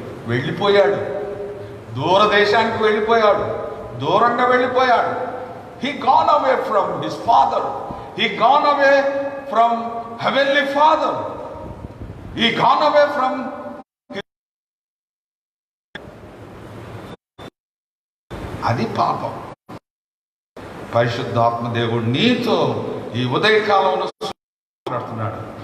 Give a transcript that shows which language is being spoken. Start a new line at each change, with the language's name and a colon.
Telugu: వెళ్ళిపోయాడు, దూరదేశానికి వెళ్ళిపోయాడు, దూరంగా వెళ్ళిపోయాడు.
English: He gone away from his father. He gone away from heavenly Father. He gone away from
Telugu: అది పాపం. పరిశుద్ధాత్మ దేవుడు నీతో ఈ ఉదయకాలంలో మాట్లాడుతున్నాడు.